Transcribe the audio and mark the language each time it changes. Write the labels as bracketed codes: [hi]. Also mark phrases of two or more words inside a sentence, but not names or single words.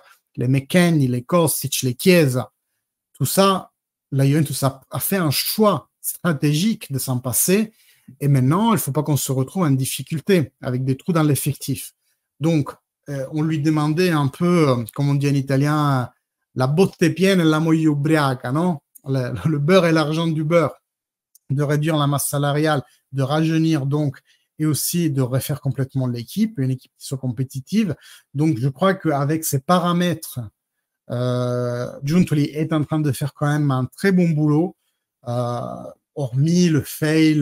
[fr] Les McKennie, les Kostic, les Chiesa. Tout ça, la Juventus a fait un choix stratégique de s'en passer et maintenant, il ne faut pas qu'on se retrouve en difficulté avec des trous dans l'effectif. Donc, on lui demandait un peu, comme on dit en italien, [it] la botte piena e la moglie ubriaca, [fr] non? Le beurre et l'argent du beurre, de réduire la masse salariale, de rajeunir donc, et aussi de refaire complètement l'équipe, une équipe qui soit compétitive. Donc, je crois qu'avec ces paramètres, Giuntoli est en train de faire quand même un très bon boulot, hormis le fail.